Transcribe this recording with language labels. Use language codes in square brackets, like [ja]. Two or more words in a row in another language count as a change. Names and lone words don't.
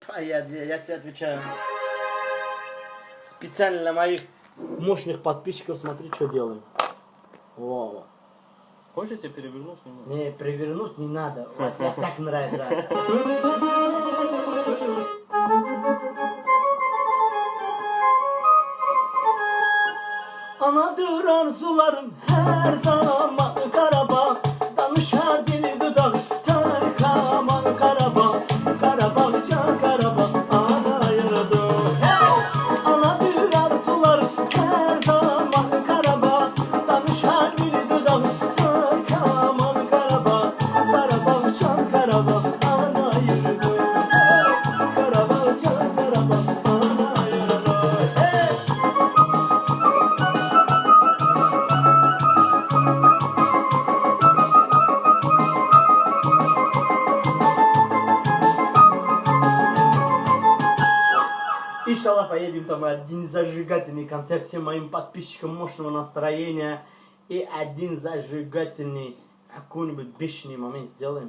[ru] Я тебе отвечаю. Специально для моих мощных подписчиков смотри, что делаем. Во. Хочешь, я тебя переверну сниму? Не, перевернуть не надо. Вот мне так нравится. [az] Anadır arzularım her zaman Karabağ. Danışar dili dudak Tarkaman Karabağ. Karabağ can Karabağ ana yurdu. Hey! Anadır arzularım her zaman Karabağ. Danışar dili dudak Tarkaman Karabağ. Karabağ can Karabağ ana yurdu. Hey! Karabağ can Karabağ ana yurdu. Hey! [ru] Иншаллах поедем там один зажигательный концерт всем моим подписчикам мощного настроения и один зажигательный какой-нибудь бешеный момент сделаем.